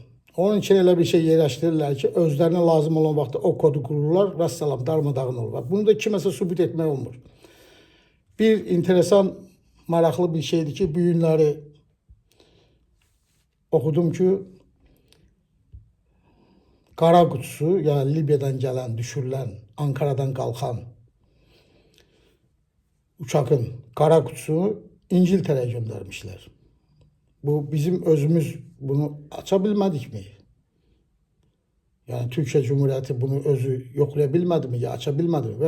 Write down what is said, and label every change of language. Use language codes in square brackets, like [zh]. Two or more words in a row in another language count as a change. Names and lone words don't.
[az] Onun için elə bir şey yerləşdirirlər ki, özlerine lazım olan vaxtda o kodu qururlar, vəssalam, darmadağın olur. Bunu da kiməsə sübut etmək olmur. Bir enteresan, maraqlı bir şeydir ki, bu günləri okudum ki, Qara Qutusu, [tr] yani Libya'dan gelen, düşürülen, Ankara'dan kalkan uçakın [az] Qara Qutusunu [tr] İngiltere'ye göndermişler. Bu bizim özümüz bunu açabilmedik mi? Yani Türkiye Cumhuriyeti bunu özü yoklayabilmedi mi ya açabilmedi mi?